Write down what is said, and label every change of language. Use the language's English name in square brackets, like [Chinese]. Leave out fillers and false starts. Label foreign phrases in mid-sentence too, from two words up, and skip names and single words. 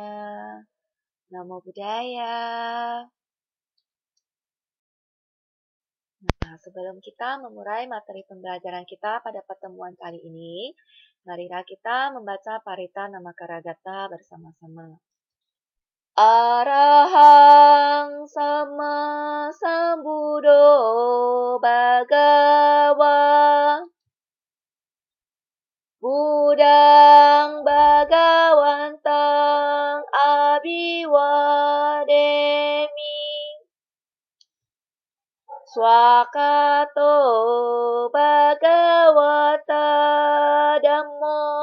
[Pali] Namo Buddhaya. [Indonesian] Nah, sebelum kita memulai materi pembelajaran kita pada pertemuan kali ini, marilah kita membaca Parita Namakaragata bersama-sama. [Pali] Arahang Sama Sambuddho Bhagava Buddhang Bhagawantang Abhiwademi Swakato Bhagavata Dhammo